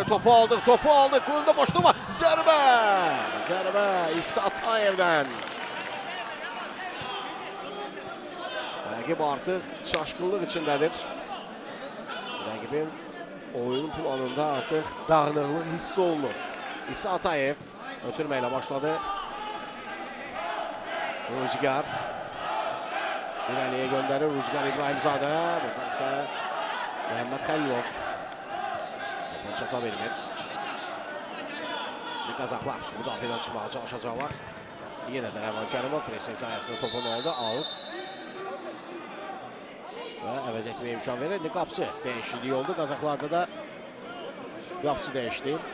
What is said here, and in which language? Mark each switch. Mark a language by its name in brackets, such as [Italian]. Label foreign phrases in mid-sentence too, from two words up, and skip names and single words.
[Azerbaijani] Topu aldıq. Qolunda boşluq var. Zərbə İsa Atayevdən. Rəqib artıq çaşqınlıq içindədir. Rəqibin oyun planında artıq dağınıqlıq hiss olunur. [Turkish] İsa Atayev Ötürmeyle başladı. Rüzgar. İleriye gönderir. Rüzgar İbrahimzade. Burada ise Mehmet Xəlilov. [Azerbaijani] Topu çata bilmir. Qazaqlar müdafiədən çıxmağa çalışacaqlar. Yenə də Rəvan Kərimov presin sayəsində topun oldu. Out. Və əvəz etməyə imkan verir. Qapçı dəyişikliyi oldu. Qazaqlarda da qapçı dəyişdi.